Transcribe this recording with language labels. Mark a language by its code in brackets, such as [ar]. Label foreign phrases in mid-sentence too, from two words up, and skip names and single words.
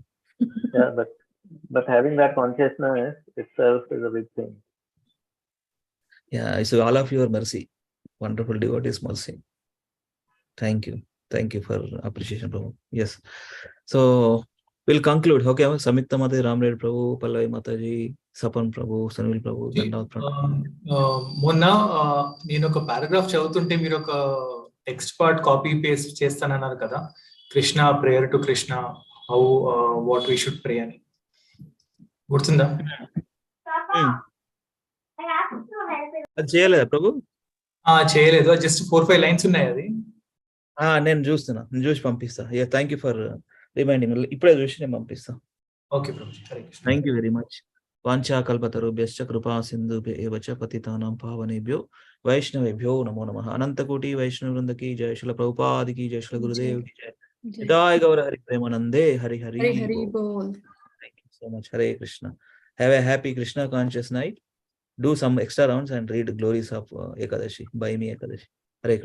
[en] Yeah, but having that consciousness itself is a big thing. Yeah, it's all of your mercy. Wonderful devotees mercy. Thank you. Thank you for appreciation, Prabhu. Yes. So we'll conclude. Okay, Samyukta Mataji, Ramreddy Prabhu, Pallavi Mataji, Sapan Prabhu, Sunil Prabhu, [hi] दंडवत प्रणाम. [te] మొన్న నేను ఒక పారాగ్రాఫ్ చదువుతుంటే మీరు ఒక [en] text part copy paste [te] చేస్తానన్నారు కదా, [en] Krishna prayer to Krishna how what we should pray [te] అని గుర్తుందా? అది చేయలేదా ప్రభు? చేయలేదు, [en] just 4-5 lines [te] ఉన్నాయి. అది నేను చూస్తున్నా, నేను చూసి పంపిస్తా. [en] thank you for reminding. [te] ఇప్పుడే చూసి నేను పంపిస్తా. ఓకే ప్రభు. [en] thank you very much. [sa] వాంఛా కల్పతరుభ్యశ్చ కృపా సింధుభ్యో చ పతితానాం పావనేభ్యో వైష్ణవేభ్యో నమో నమః. [te] అనంతకోటి వైష్ణవ వృందకి జయ. శ్రీల ప్రభుపాదికి జయ. శ్రీల గురుదేవ్ కి జయ. [bn] జయ గౌర హరి ప్రేమానందే. హరి హరి బోల్. [en] Thank you so much. Hare Krishna. Have a happy Krishna conscious night. Do some extra rounds and read glories of Ekadashi. By me Ekadashi. Hare Krishna.